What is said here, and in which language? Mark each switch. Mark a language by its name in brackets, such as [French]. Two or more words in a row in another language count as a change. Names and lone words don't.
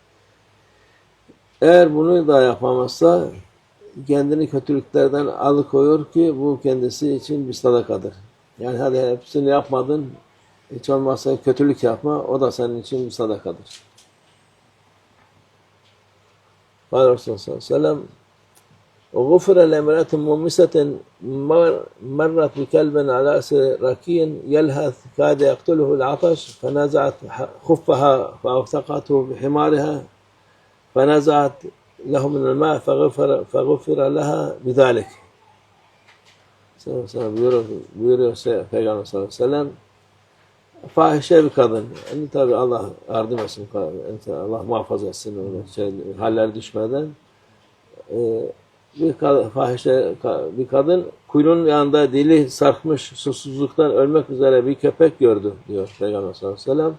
[Turkish] Eğer bunu da yapamazsa kendini kötülüklerden alıkoyuyor ki bu kendisi için bir sadakadır. Yani hadi hepsini yapmadın, hiç olmazsa kötülük yapma, o da senin için bir sadakadır. [Arabic] قال رسول الله صلى الله عليه وسلم وغفر لامرأة ممسة مرت بكلب على رأس ركي يلهث كاد يقتله العطش فنزعت خفها فأوثقته بحمارها فنزعت له من الماء فغفر لها بذلك. [Turkish] Buyuruyor Peygamber [Arabic] صلى الله عليه وسلم, [Turkish] fahişe bir kadın. Yani tabi Allah yardım etsin, Allah muhafaza etsin haller düşmeden. Fahişe bir kadın kuyruğunun yanında dili sarkmış, susuzluktan ölmek üzere bir köpek gördü diyor Peygamber [Arabic] صلى الله عليه وسلم.